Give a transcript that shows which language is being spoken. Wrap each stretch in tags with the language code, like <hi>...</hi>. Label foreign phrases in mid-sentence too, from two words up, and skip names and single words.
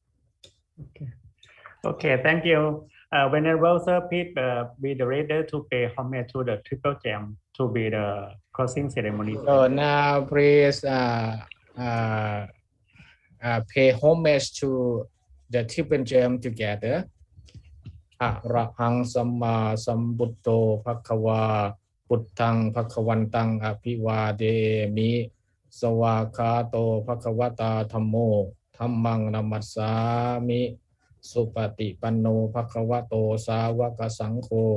<en>Okay, thank you. Venerable Sir, please be the reader to pay homage to the triple gem to be the closing ceremony. So now please pay homage to the Tibetan gem together.</en> <pi>Arahang Samma Sambuddho Bhagava Buddhang Bhagavantang Abhivademi Sawakato Bhagavata Dhammo Dhammang Namassami Supati Panno Bhagavato Sawaka Sangho</pi>